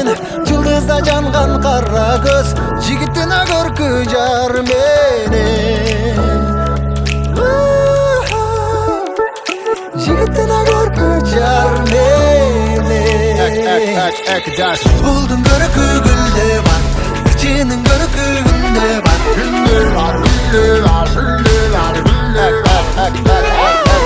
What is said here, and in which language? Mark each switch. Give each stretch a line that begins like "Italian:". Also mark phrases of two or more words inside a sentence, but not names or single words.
Kyrgyz: Жылдызда жанган кара көз, жигитине көркү жар менен. Жигитине көркү жар менен. Булдун көркү гүлдө бар, ырчынын көркү күндө бар.
Turkish: Güllü var, güllü var, güllü var, güllü var.